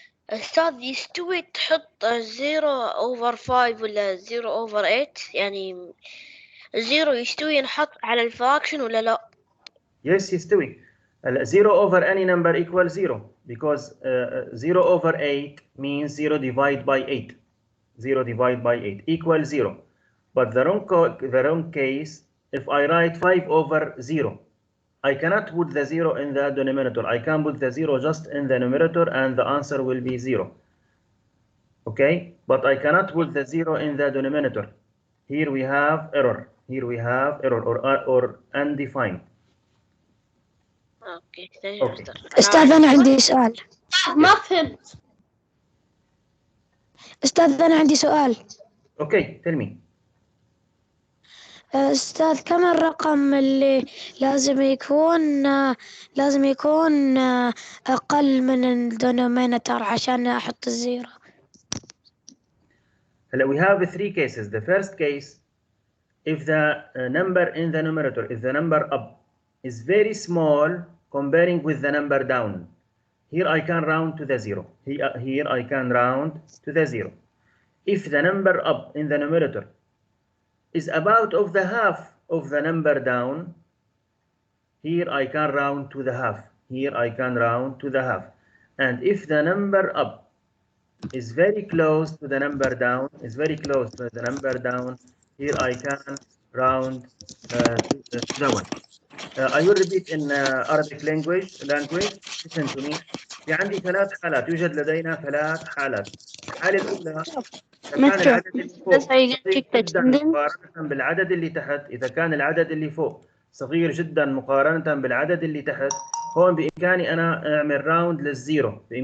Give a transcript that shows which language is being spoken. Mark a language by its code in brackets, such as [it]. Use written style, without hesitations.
[ar] أستاذ يستوي تحط 0 over 5 ولا 0 over 8 يعني 0 يستوي ينحط على الفراكشن ولا لا؟ [en] Yes, [ar] يستوي. [en] 0 over any number equals 0 because 0 over 8 means 0 divided by 8. 0 divided by 8 equals 0. But the wrong case, if I write 5 over 0, I cannot put the 0 in the denominator. I can put the 0 just in the numerator and the answer will be 0. Okay? But I cannot put the 0 in the denominator. Here we have error. Here we have error or undefined. Okay thank Okay. [ar] أستاذ أنا عندي سؤال. ما فهمت. أستاذ أنا عندي سؤال. [en] Okay, tell me. [ar] أستاذ كم الرقم اللي لازم يكون أقل من الدينوميناتور عشان أحط الزيرو؟ [en] We have 3 cases. The first case, if the number in the numerator, if the number up is very small comparing with the number down, here I can round to the 0. Here I can round to the 0. If the number up in the numerator is about of the half of the number down, here I can round to the half. Here I can round to the half. And if the number up is very close to the number down, here I can round to the 1. I will repeat in Arabic language. Listen to me. [ar] في عندي 3 حالات. يوجد لدينا 3 حالات. الحالة الأولى إذا كان العدد اللي فوق صغير جدا مقارنة بالعدد اللي تحت. إذا كان العدد اللي فوق صغير جدا مقارنة بالعدد اللي تحت، هون بإمكاني أنا أعمل راوند للزيرو.